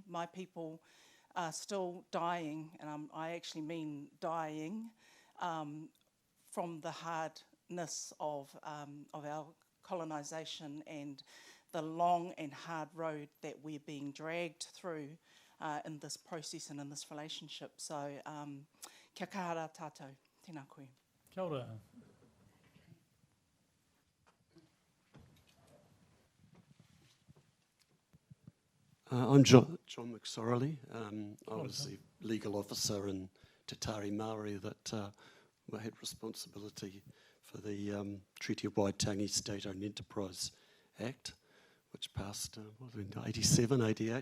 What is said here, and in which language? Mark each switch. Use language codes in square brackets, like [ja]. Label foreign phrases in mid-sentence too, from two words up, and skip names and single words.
[en] My people are still dying, and I actually mean dying, from the hardness of our colonisation and the long and hard road that we're being dragged through in this process and in this relationship. So, [mi] kia kahara tātou, tēnā koe. Kia ora. [en] I'm John McSorley. I was the legal officer in Te Tari Māori that had responsibility for the Treaty of Waitangi State-Owned Enterprise Act, which passed, 87, 88.